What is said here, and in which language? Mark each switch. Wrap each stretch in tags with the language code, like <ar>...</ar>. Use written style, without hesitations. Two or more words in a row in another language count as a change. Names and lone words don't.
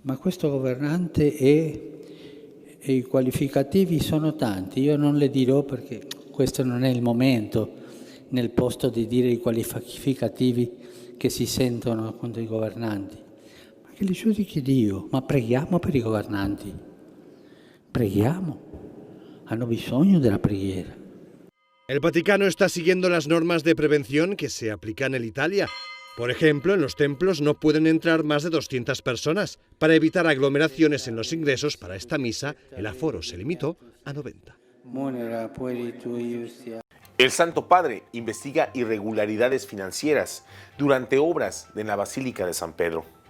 <it>Ma questo governante è E i qualificativi sono tanti, io non le dirò perché questo non è il momento nel posto di dire i qualificativi che si sentono contro i governanti, ma che li giudichi Dio, ma preghiamo per i governanti, preghiamo, hanno bisogno della preghiera.</it> <es>El Vaticano está siguiendo las normas de prevención que se aplican en Italia. Por ejemplo, en los templos no pueden entrar más de 200 personas. Para evitar aglomeraciones en los ingresos para esta misa, el aforo se limitó a 90. El Santo Padre investiga irregularidades financieras durante obras de la Basílica de San Pedro.</es>